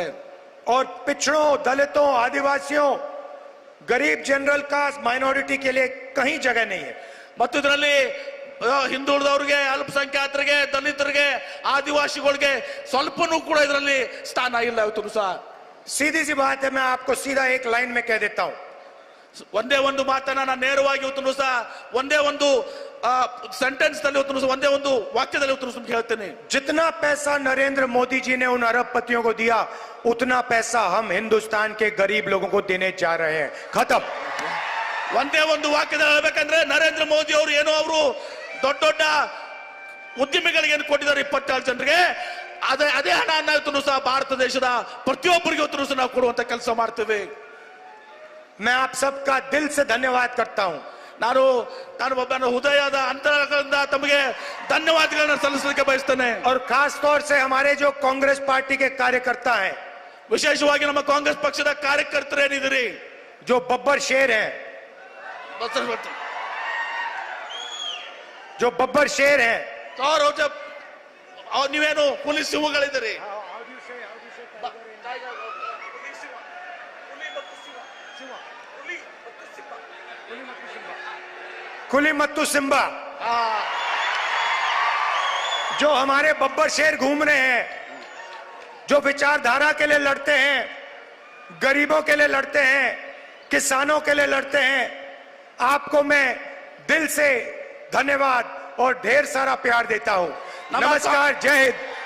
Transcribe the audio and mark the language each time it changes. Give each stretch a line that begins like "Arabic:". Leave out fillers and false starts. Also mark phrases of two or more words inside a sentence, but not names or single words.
Hindi: और पिछड़ों, दलितों, आदिवासियों, गरीब
English: general caste,
Hindi: माइनॉरिटी के लिए कहीं जगह नहीं है.
Kannada: ಮತ್ತು ಇದರಲ್ಲಿ ಹಿಂದುಳಿದವರಿಗೆ, ಅಲ್ಪಸಂಖ್ಯಾತರಿಗೆ, ದಲಿತರಿಗೆ, ಆದಿವಾಸಿಗಳಿಗೆ ಸ್ವಲ್ಪನೂ ಕೂಡ ಇದರಲ್ಲಿ ಸ್ಥಾನ ಇಲ್ಲ. ಇವತ್ತು ಸಹ
Hindi: सीधी सी बात है, मैं आपको सीधा एक लाइन में कह देता हूं.
Kannada: ಒಂದೇ ಒಂದು ಮಾತನ್ನ ನಾನು ನೇರವಾಗಿ ಇವತ್ತು ಸಹ ಒಂದೇ ಒಂದು ಸೆಂಟೆನ್ಸ್ ನಲ್ಲಿ ಇವತ್ತು ಒಂದೇ ಒಂದು ವಾಕ್ಯದಲ್ಲಿ ಇವತ್ತು ಹೇಳ್ತೇನೆ.
Hindi: जितना पैसा नरेंद्र मोदी जी ने उन अरबपतियों को दिया, उतना पैसा हम हिंदुस्तान के गरीब लोगों को देने जा रहे हैं. खत्म.
Kannada: ಒಂದೇ ಒಂದು ವಾಕ್ಯದಲ್ಲಿ ಹೇಳ್ಬೇಕಂದ್ರೆ, ನರೇಂದ್ರ ಮೋದಿ ಅವರು ಏನೋ ಅವರು ದೊಡ್ಡ ದೊಡ್ಡ ಉದ್ಯಮಿಗಳಿಗೆ ಏನು ಕೊಟ್ಟಿದ್ದಾರೆ 27 ಜನರಿಗೆ, ಅದೇ ಹಣ ಇವತ್ತು ಸಹ ಭಾರತ ದೇಶದ ಪ್ರತಿಯೊಬ್ಬರಿಗೆ ಇವತ್ತು ಸಹ ನಾವು ಕೊಡುವಂತ ಕೆಲಸ ಮಾಡ್ತೇವೆ.
Hindi: मैं आप सबका दिल से धन्यवाद करता हूं.
Kannada: ನಾನು ಒಬ್ಬನ ಹೃದಯದ ಅಂತರಂಗದಿಂದ ತಮಗೆ ಧನ್ಯವಾದಗಳನ್ನ ಸಲ್ಲಿಸಲಿಕ್ಕೆ ಬಯಸ್ತೇನೆ.
Hindi: और खास तौर से हमारे जो कांग्रेस पार्टी के कार्यकर्ता हैं,
Kannada: ವಿಶೇಷವಾಗಿ ನಮ್ಮ ಕಾಂಗ್ರೆಸ್ ಪಕ್ಷದ ಕಾರ್ಯಕರ್ತರು ಏನಿದ್ದೀರಿ,
Hindi: जो बब्बर शेर हैं, जो बब्बर शेर हैं,
Kannada: ನೀವೇನು ಹುಲಿ ಸಿಂಹಗಳಿದ್ದೀರಿ. ಕುಲಿ ಮತ್ತು ಸಿಂಬ,
Hindi: जो हमारे बब्बर शेर घूम रहे हैं, जो विचारधारा के लिए लड़ते हैं, गरीबों के लिए लड़ते हैं, किसानों के लिए लड़ते हैं, आपको मैं दिल से धन्यवाद और ढेर सारा प्यार देता हूं. नमस्कार. जय हिंद.